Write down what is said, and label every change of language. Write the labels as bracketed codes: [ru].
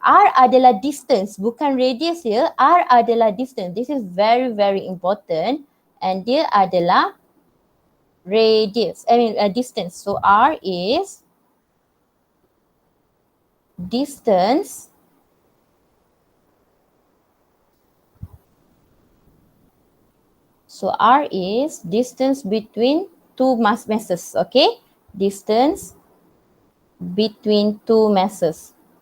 [ms] R adalah distance, bukan radius ya. R adalah distance. [en] This is very, very important. [ms] And dia adalah radius, distance. [en] So R is distance R is distance between two masses, okay? Distance between two masses.